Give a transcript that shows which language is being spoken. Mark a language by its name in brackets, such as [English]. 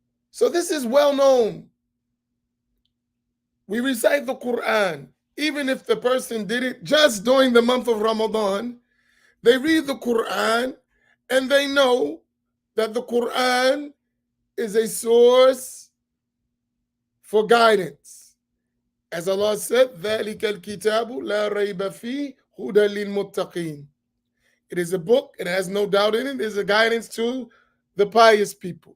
[English] So this is well known. We recite the Quran, even if the person did it just during the month of Ramadan. They read the Quran and they know that the Quran is a source for guidance. As Allah said, [Arabic] ذَلِكَ الْكِتَابُ لَا رَيْبَ فِيهِ هُدًى لِلْمُتَّقِينَ. [English] It is a book, it has no doubt in it, it is a guidance to the pious people.